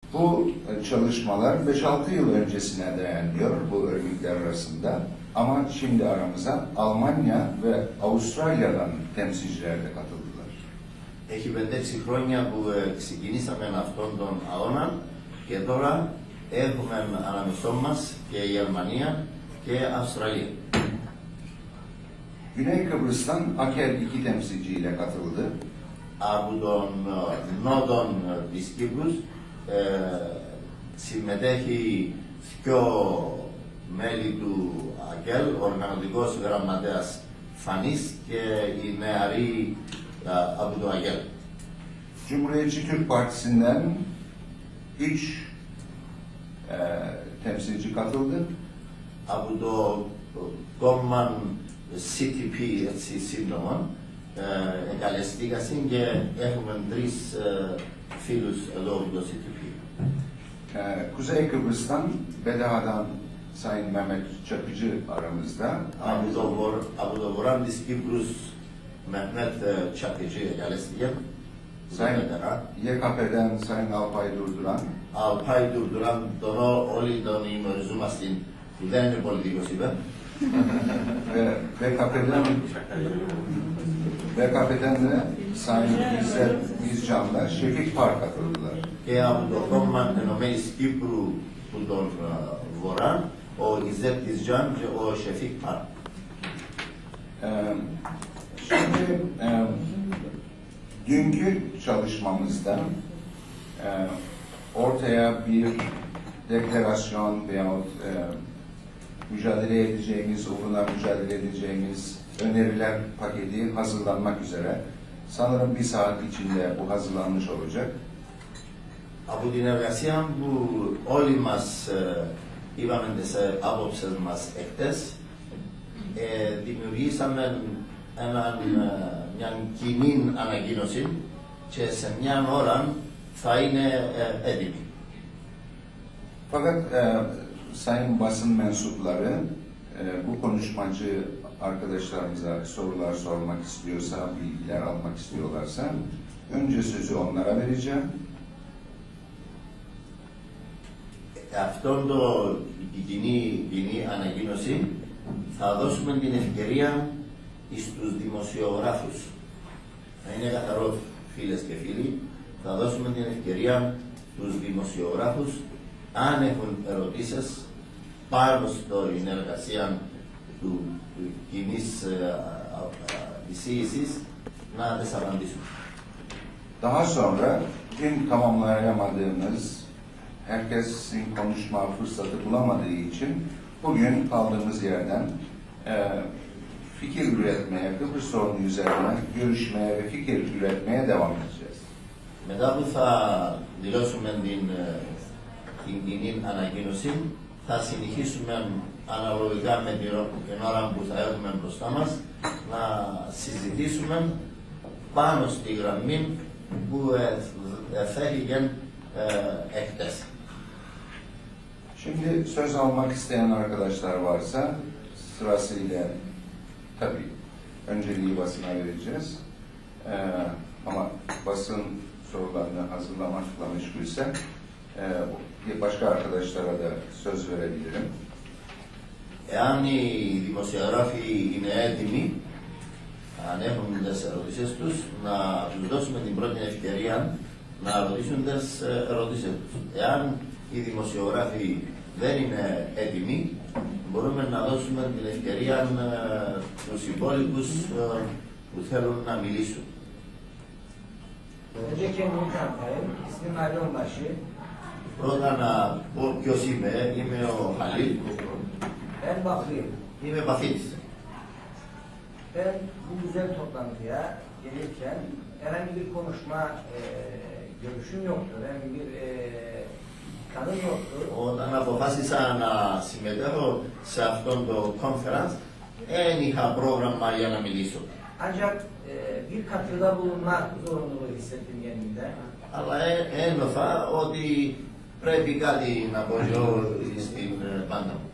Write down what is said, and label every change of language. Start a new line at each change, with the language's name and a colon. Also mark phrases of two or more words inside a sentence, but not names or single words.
Turkish: Bu çalışmalar 5-6 yıl öncesine dayanıyor bu örgütler arasında. Ama şimdi aramıza Almanya ve Avustralya'dan temsilciler de katıldılar.
Greek: Έχει 5-6 χρόνια που ξεκινήσαμε αυτόν τον αγώνα και τώρα έχουμε ανάμεσό μας και η Γερμανία και η Αυστραλία.
Turkish: Güney Kıbrıs'tan Aker 2 temsilciyle katıldı.
Greek: Από τον νότον της Κύπρους συμμετέχει δύο μέλη του ΑΚΕΛ, ο οργανωτικός γραμματέας Φανής και η νεαρή από το ΑΚΕΛ.
Turkish: Cumhuriyetçi Türk Partisi'nden 3 temsilci katıldı.
Greek: Από το κόμμα CTP, έτσι σύντομα, εγκαλεστήκασαν και έχουμε 3 φίλους εδώ από το CTP.
Turkish: Kuzey Kıbrıs'tan Bedava'dan Sayın Mehmet Çakıcı aramızda.
Greek: Από το βορρά της Κύπρους, Mehmet Çakıcı εγκαλεστήκε.
Turkish: Sayın YKP'den Sayın Alpay Durduran.
Greek: Alpay Durduran, τον όλοι τον γνωριζόμαστε, που δεν είναι πολιτικός, είπε.
Turkish: Ve BKP'den de Sayın İzzet İzcan'la Şefik Par katıldılar.
Greek: Και από το κόμμα Ενωμένης Κύπρου που τον βορρά, ο İzzet İzcan και ο Şefik Par.
Turkish: Şimdi dünkü çalışmamızda ortaya bir deklarasyon veyahut mücadele edeceğimiz, uğruna mücadele edeceğimiz öneriler paketi hazırlanmak üzere. Sanırım bir saat içinde bu hazırlanmış olacak.
Greek: Από την εργασία που όλοι μας είπαμε τις άποψεις μας εχθές, δημιουργήσαμε μια κοινή ανακοίνωση και σε μια ώρα θα είναι έτοιμη.
Turkish: Fakat sayın basın mensupları bu konuşmacı arkadaşlarımıza sorular sormak istiyorsa, bilgiler almak istiyorlarsa önce sözü onlara vereceğim.
Greek: Αυτόν την κοινή ανακοίνωση θα δώσουμε την ευκαιρία στους δημοσιογράφους. Να είναι καθαρό, φίλες και φίλοι, θα δώσουμε την ευκαιρία στους δημοσιογράφους, αν έχουν ερωτήσεις πάνω στην εργασία του κοινής εισήγησης, να τις απαντήσουν.
Turkish: Daha sonra dün tamamlayamadığımız, herkesin konuşma fırsatı bulamadığı için bugün kaldığımız yerden fikir üretmeye, Kıbrıs sorunu üzerine görüşmeye ve fikir üretmeye devam edeceğiz.
Greek: Μετά που θα δηλώσουμε την κοινή ανακοίνωση, θα συνεχίσουμε αναλογικά με την ώρα που θα έχουμε μπροστά μας να συζητήσουμε πάνω στη γραμμή που θέχηκε εχθές.
Turkish: Şimdi söz almak isteyen arkadaşlar varsa sırasıyla tabii önceliği basına vereceğiz. Ama basın sorularını hazırlamakla meşgulse başka arkadaşlara da söz verebilirim.
Greek: Εάν οι δημοσιογράφοι είναι έτοιμοι, αν έχουν τις ερωτήσεις τους, να τους δώσουμε την πρώτη ευκαιρία να ρωτήσουν τις ερωτήσεις τους. Εάν οι δημοσιογράφοι δεν είναι έτοιμοι, μπορούμε να δώσουμε την ευκαιρία στους υπόλοιπους που θέλουν να μιλήσουν.
Turkish: Önce kendimi tanıtayım. İsmim Ali Onbaşı.
Greek: Πρώτα να πω ποιος είμαι. Είμαι ο Χαλίλ.
Turkish: Ben Bakrıyım.
Greek: Είμαι Παθήτης.
Turkish: Ben bu güzel toplantıya gelirken herhangi bir konuşma görüşüm yoktu. Herhangi bir kanım yoktu.
Greek: Όταν αποφάσισα να συμμετέχω σε αυτόν το conference, δεν είχα πρόγραμμα για να μιλήσω.
Turkish: Ancak bir katkıda bulunma zorunluluğu hissettim kendimde.
Greek: Αλλά ένιωθα ότι πρέπει κάτι να πω εγώ στην πάντα μου.